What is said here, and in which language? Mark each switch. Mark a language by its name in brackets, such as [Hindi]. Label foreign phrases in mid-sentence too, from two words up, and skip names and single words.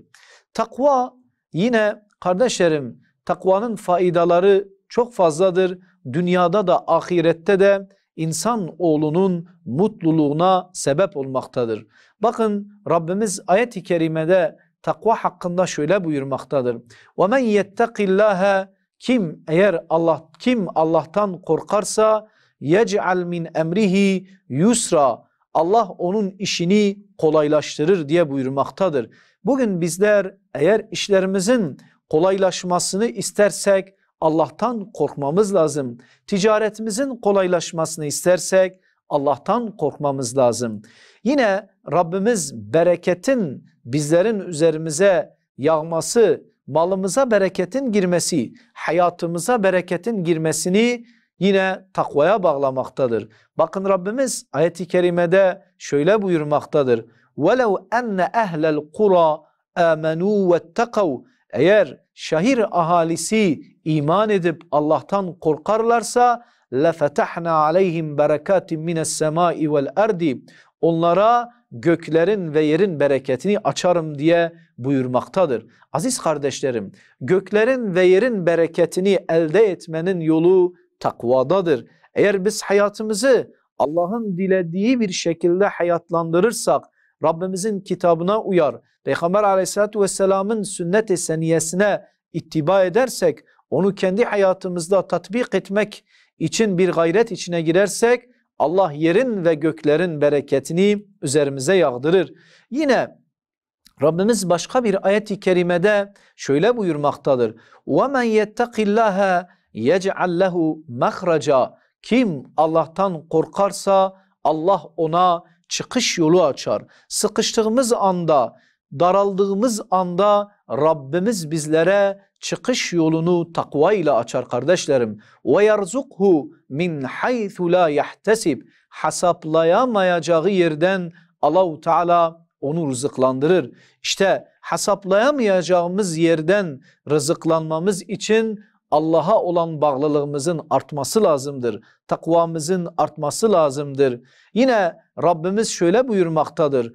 [Turkish] Takva yine kardeşlerim, takvanın faydaları çok fazladır. Dünyada da ahirette de insan oğlunun mutluluğuna sebep olmaktadır. Bakın Rabbimiz ayet-i kerimede takva hakkında şöyle buyurmaktadır. [Arabic] وَمَنْ يَتَّقِ اللّٰهَ [Turkish] Kim Allah'tan korkarsa [Arabic] يَجْعَلْ مِنْ اَمْرِهِ يُسْرًا [Turkish] Allah onun işini kolaylaştırır diye buyurmaktadır. Bugün bizler eğer işlerimizin kolaylaşmasını istersek Allah'tan korkmamız lazım. Ticaretimizin kolaylaşmasını istersek Allah'tan korkmamız lazım. Yine Rabbimiz bereketin bizlerin üzerimize yağması, malımıza bereketin girmesi, hayatımıza bereketin girmesini yine takvaya bağlamaktadır. Bakın Rabbimiz ayet-i kerimede şöyle buyurmaktadır. [Arabic] وَلَوْ أَنَّ أَهْلَ الْقُرَى آمَنُوا وَاتَّقَوْا [Turkish] Eğer şehir ahalisi iman edip Allah'tan korkarlarsa [Arabic] لَفَتَحْنَا عَلَيْهِمْ بَرَكَاتٍ مِنَ السَّمَاءِ وَالْأَرْضِ [Turkish] Onlara göklerin ve yerin bereketini açarım diye buyurmaktadır. Aziz kardeşlerim, göklerin ve yerin bereketini elde etmenin yolu takvadadır. Eğer biz hayatımızı Allah'ın dilediği bir şekilde hayatlandırırsak, Rabbimizin kitabına uyar, Peygamber aleyhissalatü vesselamın sünnet-i seniyesine ittiba edersek, onu kendi hayatımızda tatbik etmek için bir gayret içine girersek, Allah yerin ve göklerin bereketini üzerimize yağdırır. Yine Rabbimiz başka bir ayet-i kerimede şöyle buyurmaktadır. [Arabic] وَمَنْ يَتَّقِ اللّٰهَ يَجْعَلْ لَهُ مَخْرَجًا [Turkish] Kim Allah'tan korkarsa Allah ona çıkış yolu açar. Sıkıştığımız anda, daraldığımız anda Rabbimiz bizlere çıkış yolunu takva ile açar kardeşlerim. [Arabic] وَيَرْزُقْهُ مِنْ حَيْثُ لَا يَحْتَسِبْ [Turkish] Hesaplayamayacağı yerden Allah-u Teala onu rızıklandırır. İşte hesaplayamayacağımız yerden rızıklanmamız için Allah'a olan bağlılığımızın artması lazımdır. Takvamızın artması lazımdır. Yine Rabbimiz şöyle buyurmaktadır.